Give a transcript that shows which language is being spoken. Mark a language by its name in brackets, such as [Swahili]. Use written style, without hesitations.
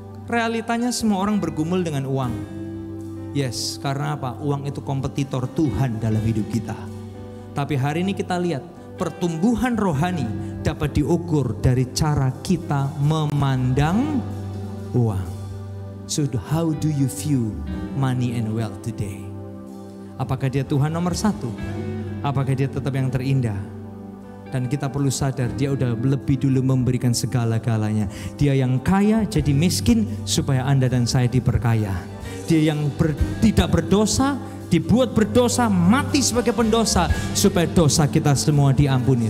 [Indonesian] Realitanya semua orang bergumul dengan uang. Yes, karena apa? Uang itu kompetitor Tuhan dalam hidup kita. Tapi hari ini kita lihat, pertumbuhan rohani dapat diukur dari cara kita memandang uang. [English] So how do you view money and wealth today? [Indonesian] Apakah Dia Tuhan nomor 1? Apakah Dia tetap yang terindah? Dan kita perlu sadar Dia udah lebih dulu memberikan segala-galanya. Dia yang kaya jadi miskin supaya Anda dan saya diperkaya. Dia yang tidak berdosa dibuat berdosa, mati sebagai pendosa supaya dosa kita semua diampuni.